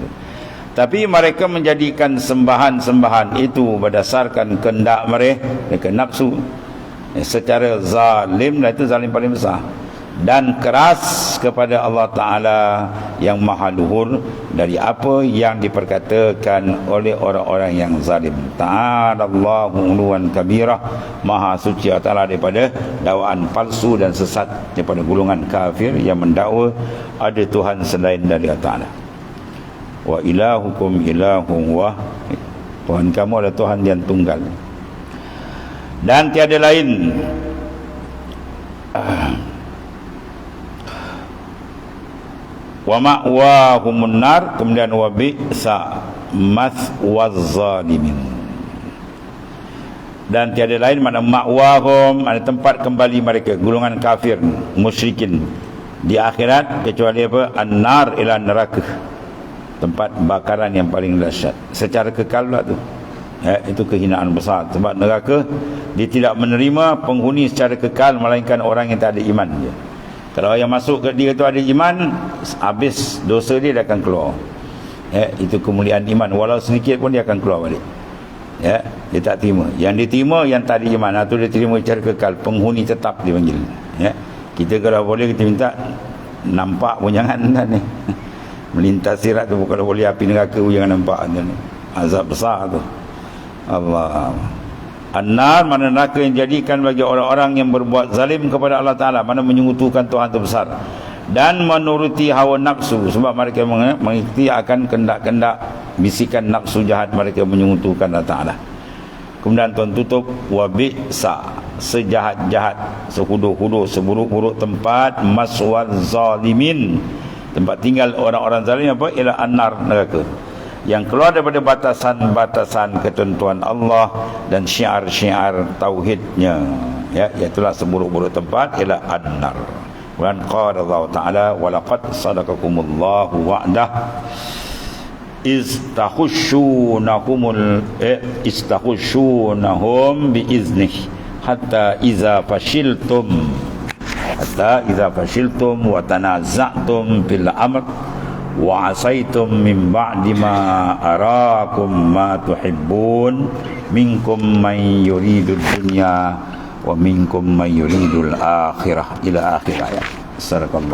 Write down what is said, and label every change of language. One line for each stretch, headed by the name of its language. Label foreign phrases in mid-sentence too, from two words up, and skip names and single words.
Malay: Tapi mereka menjadikan sembahan-sembahan itu berdasarkan kehendak mereka, nafsu, secara zalim, dan itu zalim paling besar, dan keras kepada Allah Ta'ala yang maha luhur dari apa yang diperkatakan oleh orang-orang yang zalim.
Arabic: تعالى الله علوا كبيرا,
Malay: maha suci Allah Ta'ala daripada dakwaan palsu dan sesat, daripada golongan kafir yang mendakwa ada Tuhan selain dari Allah Ta'ala.
Arabic: وإلهكم إله واحد,
Malay: Tuhan kamu adalah Tuhan yang tunggal dan tiada lain.
Arabic: ومأواهم النار,
Malay: kemudian
Arabic: وبئس مثوى الظالمين,
Malay: dan tiada lain mana ma'wahum, ada tempat kembali mereka, golongan kafir musyrikin di akhirat, kecuali apa? An-nar, ila neraka, tempat bakaran yang paling dahsyat secara kekal pula tu, ya. Itu kehinaan besar, sebab neraka dia tidak menerima penghuni secara kekal melainkan orang yang tak ada iman je. Kalau yang masuk ke dia tu ada iman, habis dosa dia akan keluar, ya. Itu kemuliaan iman, walau sedikit pun dia akan keluar balik, ya. Dia tak terima. Yang diterima yang tak ada iman, itu dia terima secara kekal, penghuni tetap dipanggil, ya. Kita kalau boleh kita minta nampak pun jangan kan ni. Melintas sirat tu kalau boleh api neraka pun jangan nampak kan. Azab besar tu. Allah. An-nar, mana neraka yang dijadikan bagi orang-orang yang berbuat zalim kepada Allah Ta'ala, mana menyekutukan Tuhan terbesar dan menuruti hawa nafsu, sebab mereka mengikuti akan kendak-kendak bisikan nafsu jahat mereka, menyekutukan Allah Ta'ala. Kemudian tuan tutup,
Arabic: وبئس,
Malay: sejahat-jahat, sehuduh-huduh, seburuk-buruk tempat,
Arabic: مثوى الظالمين,
Malay: tempat tinggal orang-orang zalim, apa? Ialah an-nar, neraka, yang keluar daripada batasan-batasan ketentuan Allah dan syiar-syiar tauhidnya, ya. Iaitulah seburuk-buruk tempat, ialah an-nar.
Arabic: Dan قال الله تعالى ولقد صدقكم الله وعده إذ تحسونهم بإذنه حتى إذا فشلتم وتنازعتم في الأمر وعصيتم من بعد ما أراكم ما تحبون منكم من يريد الدنيا ومنكم من يريد الآخرة إلى آخر الآية.